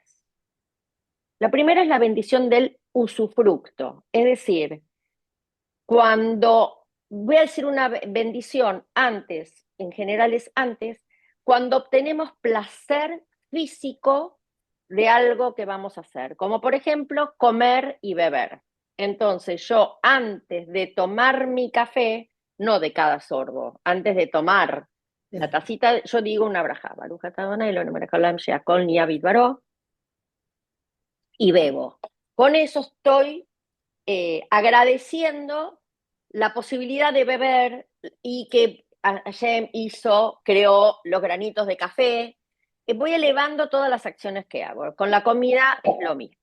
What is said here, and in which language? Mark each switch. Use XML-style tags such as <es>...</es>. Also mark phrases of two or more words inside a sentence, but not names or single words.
<es>La primera es la bendición del usufructo, es decir, cuando voy a decir una bendición antes, en general es antes, cuando obtenemos placer físico de algo que vamos a hacer, como por ejemplo comer y beber. Entonces yo antes de tomar mi café, no de cada sorbo, antes de tomar la tacita, yo digo una braja,</es> <he>ברוך אתה אדוני אלוהינו מלך העולם שהכל נהיה בדברו,</he> <es>y bebo. Con eso estoy agradeciendo la posibilidad de beber y que Hashem creó los granitos de café. Voy elevando todas las acciones que hago. Con la comida es lo mismo.</es>